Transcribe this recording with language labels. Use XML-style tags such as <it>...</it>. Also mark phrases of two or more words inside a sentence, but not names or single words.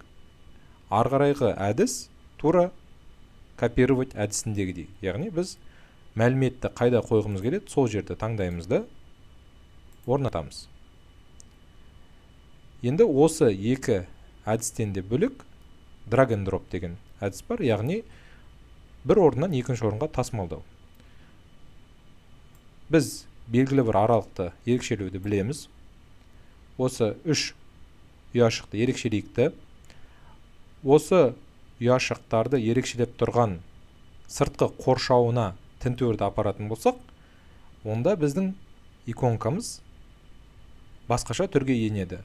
<kk>Арғарайғы әдіс тура копировать әдісіндегідей. Яғни біз мәліметті қайда қойғымыз келеді, сол жерді таңдаймызды орнатамыз. Енді осы екі әдістен де бөлек</kk> <en>drag and drop</en> <kk>деген әдіс бар, яғни бір орыннан екінші орынға тасымалдау. Біз белгілі бір аралықты ерекшелеуді білеміз. Осы 3 ұяшықты ерекшелейікті. Осы ұяшықтарды ерекшелеп тұрған сыртқы қоршауына тінтуірді апаратын болсақ, онда біздің иконкамыз басқаша түрге енеді.</kk>